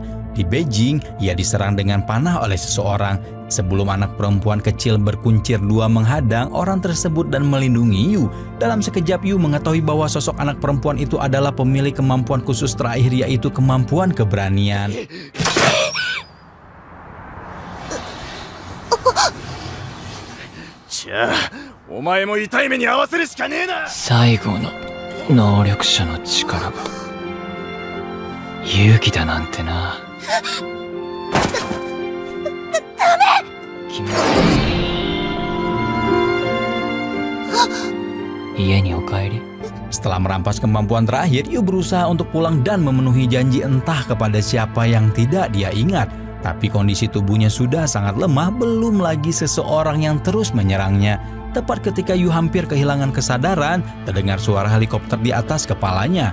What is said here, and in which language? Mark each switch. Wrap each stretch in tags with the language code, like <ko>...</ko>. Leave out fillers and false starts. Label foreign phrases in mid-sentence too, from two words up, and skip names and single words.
<id>Di Beijing, ia diserang dengan panah oleh seseorang. Sebelum anak perempuan kecil berkuncir dua menghadang orang tersebut dan melindungi Yu. Dalam sekejap Yu mengetahui bahwa sosok anak perempuan itu adalah pemilik kemampuan khusus terakhir, yaitu kemampuan keberanian.</id> <ja>Cah, お前も痛い目に合わせるしかねえな。最後の能力者の力が勇気だなんてな。君家にお帰り。</ja> <id>Setelah merampas kemampuan terakhir, Yu berusaha untuk pulang dan memenuhi janji entah kepada siapa yang tidak dia ingat. Tapi kondisi tubuhnya sudah sangat lemah, belum lagi seseorang yang terus menyerangnya. Tepat ketika Yu hampir kehilangan kesadaran, terdengar suara helikopter di atas kepalanya.</id>